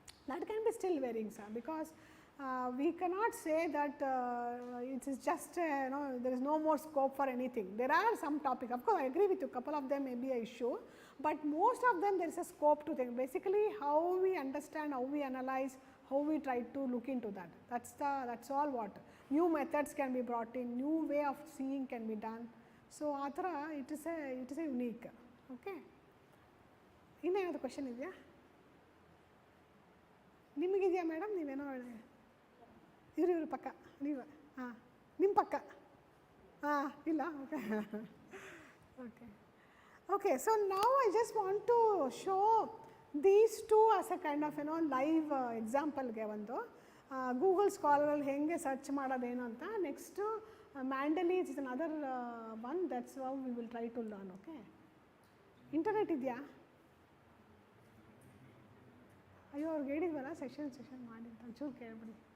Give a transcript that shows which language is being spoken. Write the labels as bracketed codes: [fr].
[en] That can be still varying, sir, because we cannot say that it is just, you know, there is no more scope for anything. There are some topics, of course I agree with you, couple of them may be an issue, but most of them there is a scope to think. Basically how we understand, how we analyze, how we try to look into that. That's all what. New methods can be brought in, new way of seeing can be done. [kn] So ಆ ಥರ [en] It is a unique. [kn] Okay, ಇನ್ನೇನಾದರೂ question ಇದೆಯಾ ನಿಮಗಿದೆಯಾ madam? ನೀವೇನೋ ಇವರು ಪಕ್ಕ, ನೀವು ಹಾಂ ನಿಮ್ಮ ಪಕ್ಕ ಹಾಂ ಇಲ್ಲ. [en] Okay okay okay. So ನಾವು I just want to show these to us a kind of ಏನೋ live ಎಕ್ಸಾಂಪಲ್ಗೆ [kn] ಒಂದು ಗೂಗಲ್ ಸ್ಕಾಲರಲ್ಲಿ ಹೇಗೆ ಸರ್ಚ್ ಮಾಡೋದೇನು ಅಂತ. [en] Next Mandally is another one, that's how we will try to learn. Okay, internet ಇದೆಯಾ? [kn] ಅಯ್ಯೋ ಅವ್ರಿಗೆ ಹೇಳಿದ್ವಲ್ಲ session ಮಾಡಿದ್ದ, ಒಂಚೂರು ಕೇಳ್ಬಿಡಿ.